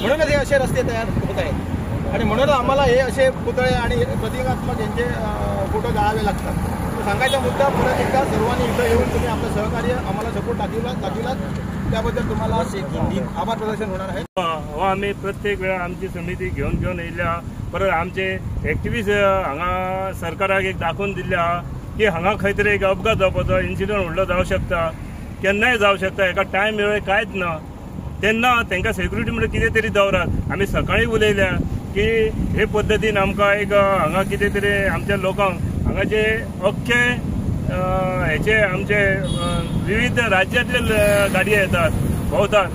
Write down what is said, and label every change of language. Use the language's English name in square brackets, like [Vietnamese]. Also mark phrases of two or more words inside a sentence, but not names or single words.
[Marathi] म्हणूनच हे असे रस्ते तयार होत आहेत आणि म्हणूनच आम्हाला हे असे पुतळे आणि प्रतिकात्मक यांचे फोटो जाळावे लागतात. सांगायचा मुद्दा परत एकदा सर्वांनी इथं येऊन तुम्ही आपलं सहकार्य आम्हाला सपोर्ट दाखविलात त्याबद्दल तुम्हाला आभार प्रदर्शन होणार आहे. [Konkani] आम्ही प्रत्येक वेळा आमची समिती घेऊन येयल्या. परत आमचे एक्टिव्हिस्ट हांगा सरकाराक एक दाखोवन दिल्या की हांगा खंय तरी एक अपघात जावपाचो इन्सिडंट व्हडलो जावं शकता केन्नाय जावं शकता. एका टायम वेळ कांयच ना तेन्ना तांकां सेक्युरिटी म्हणजे कितें तरी दवरात. आमी सकाळीं उलयल्या की हे पद्दतीन आमकां एक हांगा कितें तरी आमच्या लोकांक हांगाचे अख्खे हेचे आमचे विविध राज्यांतले गाडयो येतात भोंवतात.